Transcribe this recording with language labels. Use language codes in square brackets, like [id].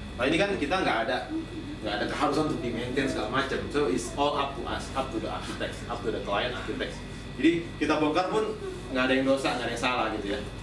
[id] Nah ini kan kita nggak ada keharusan untuk di-maintain segala macam. [en] So it's all up to us, up to the architects, up to the client architects. [id] Jadi kita bongkar pun nggak ada yang dosa, nggak ada yang salah gitu ya.